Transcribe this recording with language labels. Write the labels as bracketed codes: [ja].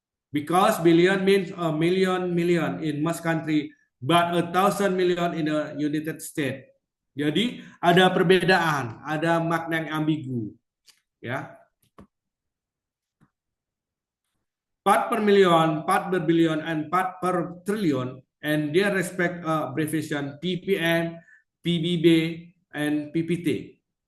[en] Because billion means a million in most country, but 1,000 million in the United States. [id] Jadi ada perbedaan, ada makna yang ambigu, ya. [en] Part per million, part per billion, and part per trillion, and their respect abbreviation ppm, PBB, and PPT.